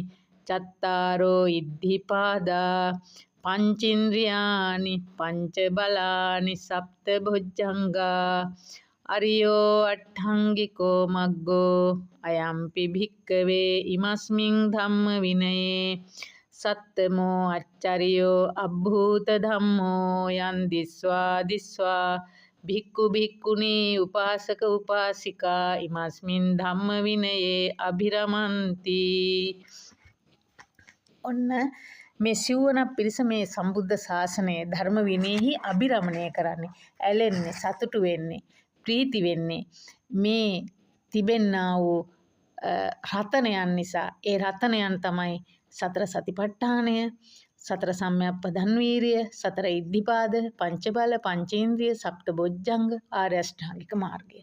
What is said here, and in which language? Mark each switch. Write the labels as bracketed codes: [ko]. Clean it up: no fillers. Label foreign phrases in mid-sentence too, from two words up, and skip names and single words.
[pi] චත්තාරෝ ඉද්ධිපාදා පංචින්ද්‍රියානි පංච බලානි සප්ත බොජ්ජංගා අරියෝ අට්ඨංගිකෝ මග්ගෝ අයම්පි භික්කවේ ඉමස්මින් ධම්ම විනයේ සත්තමෝ අච්චරියෝ අභූත ධම්මෝ යන් දිස්වා භික්ඛු භික්ඛුනී උපාසක උපාසිකා ඉමස්මින් ධම්ම විනයේ අභිරමන්ති. [si] ඔන්න මේ සිව්වන පිරිස මේ සම්බුද්ධ ශාසනයේ ධර්ම විනයෙහි අභිරමණය කරන්නේ, ඇලෙන්නේ, සතුටු වෙන්නේ, ප්‍රීති වෙන්නේ මේ තිබෙන්නා වූ රතනයන් නිසා. ඒ රතනයන් තමයි සතර සතිපට්ඨානය, සතර සම්‍යක්පදන් වීරිය, සතර ඉද්ධිපාද, පංච බල, පංචේන්ද්‍රිය, සප්ත බොජ්ජංග, ආර්ය අෂ්ටාංගික මාර්ගය.